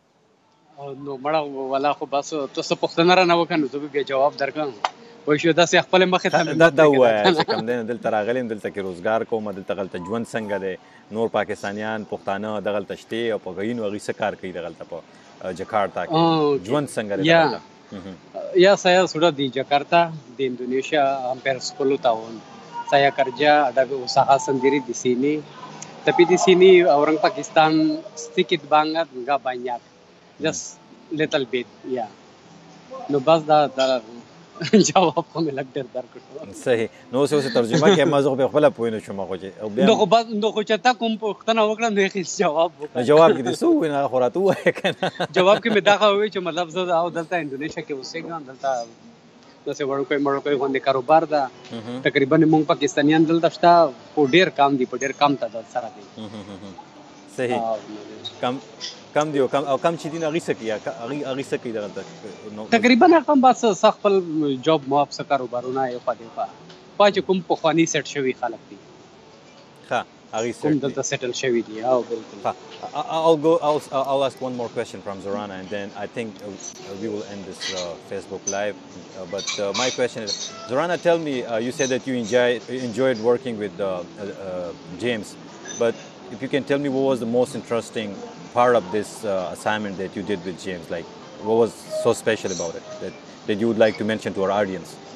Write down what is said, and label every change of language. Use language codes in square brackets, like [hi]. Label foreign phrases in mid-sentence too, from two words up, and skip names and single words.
[ps] نو مړه والا خو بس ته څه پوښتنه رانه وکړه نو زه به بیا جواب درکړم پوه شو داسې خپلې مخې ته دا ووایه چې کوم دی نو دلته راغلی یم دلته کې روزګار کوم دلته غلته ژوند څنګه دی نور پاکستانیان پښتانه دغلته شته او په هغوی نو هغوی څه کار کوي دغلته په جکارتا کې ژوند څنګه دی دغلته [id] Ya saya sudah di Jakarta di Indonesia hampir 10 tahun saya kerja ada usaha sendiri di sini tapi di sini orang Pakistan sedikit banget nggak banyak [en] just little bit [id] ya no [ps] bas da جواب خو مې لږ ډېر درکړو صحیح نو اوس یې ترجمه کې ما زه خو بیا خپله پوه نه شوم خو چې نو خو چې تا کوم پوښتنه وکړه نو یې جواب وکړه جواب کې دې څه ووایي نه خو راته ووایه که نه جواب کې مې دا ووایي چې مطلب زه او دلته انډونیشیا کې اوسېږم دلته داسې وړوکی غوندې کاروبار ده تقریبا موږ پاکستانیان دلته شته خو ډېر کم دي په ډېر کم تعداد سره دي صحیح کم دی او کم چې دي نو هغوی څه کوي هغوی څه کوي دغلته تقریبا هغه هم بس خپل جاب مواب څه کاروبارونه یې خوا دې خوا چې کوم پخواني سیټ شوي خلک دي ښه هغوی کوم دلته سیټل شوي دي بالکل [en] I'll ask one more question from Zorana and then I think we will end this Facebook live but my question is Zorana tell me you said that you enjoyed working with James but if you can tell me what was the most interesting part of this assignment that you did with James like what was so special about it that you would like to mention to our audience